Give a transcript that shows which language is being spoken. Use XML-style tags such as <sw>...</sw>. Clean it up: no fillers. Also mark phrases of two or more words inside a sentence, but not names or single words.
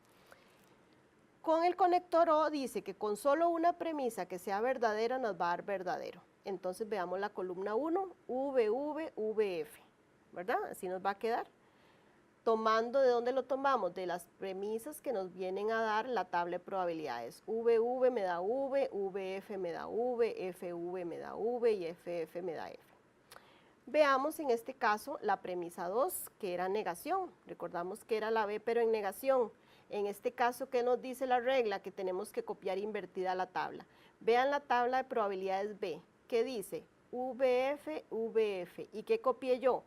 <es>Con el conector O dice que con solo una premisa que sea verdadera nos va a dar verdadero. Entonces veamos la columna 1, VV, VF, ¿verdad? Así nos va a quedar. Tomando, ¿de dónde lo tomamos? De las premisas que nos vienen a dar la tabla de probabilidades. VV me da V, VF me da V, FV me da V y FF me da F. Veamos en este caso la premisa 2, que era negación. Recordamos que era la B, pero en negación. En este caso, ¿qué nos dice la regla? Que tenemos que copiar invertida la tabla. Vean la tabla de probabilidades B. ¿Qué dice? VF, VF. ¿Y qué copié yo?</es>